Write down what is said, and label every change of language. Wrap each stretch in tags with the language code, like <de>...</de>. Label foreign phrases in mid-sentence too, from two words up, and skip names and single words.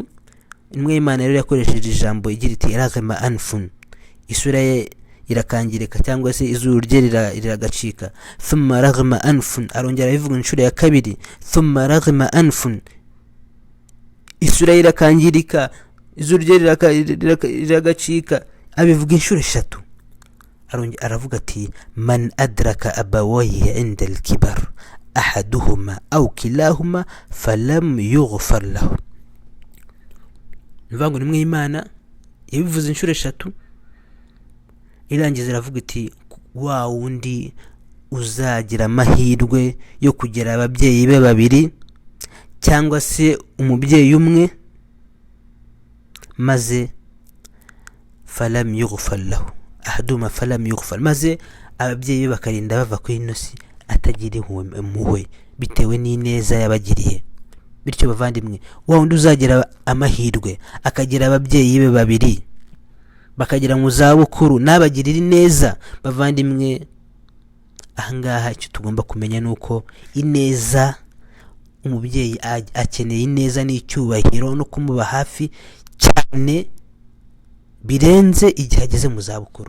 <rw>Imwe Imana rero yakoresheje ijambo igira iti</rw> <ar>رغم أنف,</ar> <rw>isura ye irakangirika cyangwa se izuru rye riragacika.</rw> <ar>ثم رغم أنف,</ar> <rw>arongera bivuga inshuro ya kabiri,</rw> <ar>ثم رغم أنف,</ar> <rw>isura ye irakangirika, izuru rye riragacika, abivuga inshuro 3. aravuga ati</rw> <ar>من أدرك أبويه عند الكبر أحدهما أو كليهما فلم يغفر له.</ar> <rw>Nivango nimwe Imana yabivuze inshuro 3, irangiza aravuga iti wa wundi uzagira amahirwe yo kugera ababyeyi be babiri cyangwa se umubyeyi umwe maze</rw> <ar>فلم يغفر له, أحدهما فلم يغفر,</ar> <rw>maze ababyeyi be bakarinda bava ku inosi atagira impuhwe bitewe n'ineza yabagiriye. Bityo bavandimwe, wa wundi uzagira amahirwe akagira ababyeyi be babiri bakagira mu zabukuru nabagirira neza, bavandimwe, ahangaha icyo tugomba kumenya nuko ineza, umubyeyi akeneye ineza n'icyubahiro no kumuba hafi cyane birenze igihe ageze mu zabukuru.</rw>